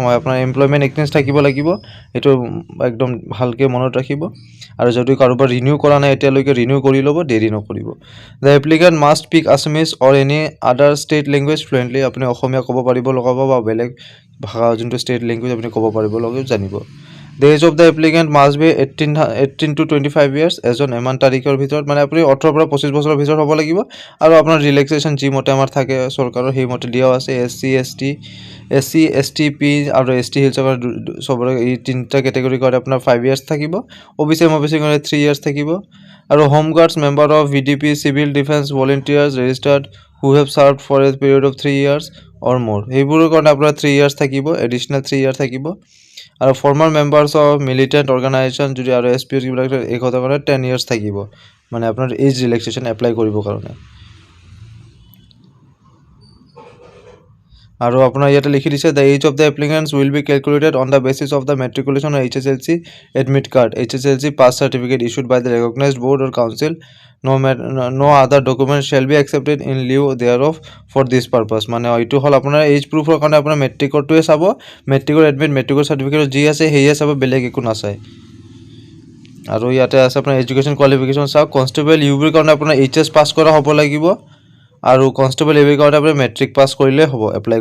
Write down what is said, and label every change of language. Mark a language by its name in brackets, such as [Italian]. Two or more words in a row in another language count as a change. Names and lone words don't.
[Assamese] হয়, আপোনাৰ [English] employment exchange [Assamese] থাকিব লাগিব, এইটো একদম ভালকৈ মনত ৰাখিব। আৰু যদি কাৰোবাৰ ৰিনিউ কৰা নাই এতিয়ালৈকে, ৰিনিউ কৰি ল'ব, দেৰি নকৰিব। [English] The applicant must speak Assamese or any other state language fluently. [Assamese] আপুনি অসমীয়া ক'ব পাৰিব লগাব, বা বেলেগ ভাষা যোনটো [English] state language [Assamese] আপুনি ক'ব পাৰিব লগাব জানিব। [English] The age of the applicant must be 18 to 25 years। [Assamese] এজন ইমান তাৰিখৰ ভিতৰত মানে আপুনি 18 পৰা 25 বছৰৰ ভিতৰত হ'ব লাগিব। আৰু আপোনাৰ ৰিলেক্সেশ্যন যিমতে আমাৰ থাকে চৰকাৰৰ, সেইমতে দিয়াও আছে। SC ST P আৰু ST হিলছৰ কাৰণে চবৰে এই 3টা কেটেগৰীৰ কাৰণে আপোনাৰ 5 years থাকিব। OBC MOBC কাৰণে 3 years থাকিব। আৰু [English] Home Guards member of VDP civil defence volunteers registered who have served for a period of 3 years or more, [Assamese] সেইবোৰৰ কাৰণে আপোনাৰ 3 years থাকিব, এডিশ্যনেল 3 years থাকিব। আৰু [English] former members of militant organisation [Assamese] যদি আৰু এছ পি এছ কিবিলাক এই কথা কাৰণে 10 years থাকিব মানে আপোনাৰ [English] age relaxation [Assamese] এপ্লাই কৰিবৰ কাৰণে আৰু আপোনাৰ ইয়াতে লিখি দিছে [English] the age of the applicants will be calculated on the basis of the matriculation of HSLC admit card HSLC pass certificate issued by the recognised board or council no other document shall be accepted in lieu thereof for this purpose [Assamese] মানে এইটো হল আপোনাৰ [English] age proof [Assamese] কাৰণে আপোনাৰ মেট্ৰিকৰটোৱে চাব মেট্ৰিকৰ এডমিট মেট্ৰিকৰ চাৰ্টিফিকেট যি আছে সেয়ে চাব বেলেগ একো নাচায় আৰু ইয়াতে আছে আপোনাৰ [English] education qualification [Assamese] চাওক [English] constable UB [Assamese] কাৰণে আপোনাৰ HS পাছ কৰা হ'ব লাগিব আৰু [English] constable AB [Assamese] কাৰণে আপুনি [English] matric pass [Assamese] কৰিলে হ'ব এপ্লাই